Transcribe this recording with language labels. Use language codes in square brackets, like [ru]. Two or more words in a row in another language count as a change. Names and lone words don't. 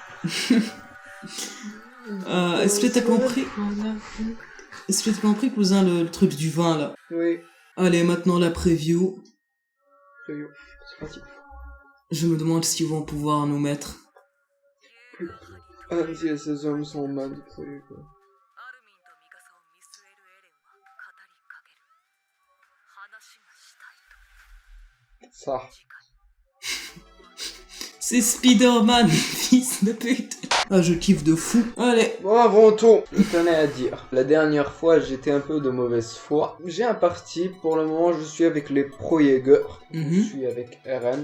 [fr] Est-ce que t'as compris? Est-ce que t'as compris, cousin, le truc du vin, là? Oui, Allez, maintenant la preview. c'est parti. Je me demande s'ils vont pouvoir nous mettre. Ah, si ces hommes sont manipulés, quoi. [ja] アルミンとミカサを見据えるエレンは語りかける。話がしたいと。 [fr] Ça. [ja] 次回。 [fr] C'est Spider-Man, fils de pute. Ah, je kiffe de fou. Allez. Bon, avant tout, je tenais à dire, la dernière fois j'étais un peu de mauvaise foi. J'ai un parti, pour le moment je suis avec les Pro Jäger. Je Mhm. suis avec Eren.